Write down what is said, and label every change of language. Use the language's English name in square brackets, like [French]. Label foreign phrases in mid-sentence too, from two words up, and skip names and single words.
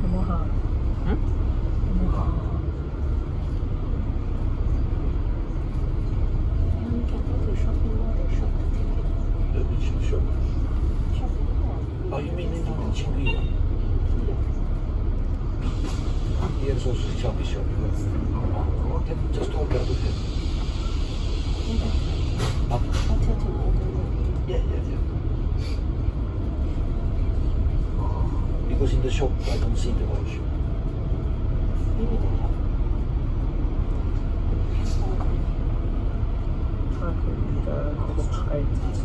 [Cantonese] 行？嗯？有冇行？那边去小。 [English] Oh, you mean in Chinese? Yeah, it's also chubby shop. Okay, just talk out with him. Yeah. Because in the shop, I don't see the watch. Maybe they have. [Cantonese] 睇下佢嘅嗰個牌子先。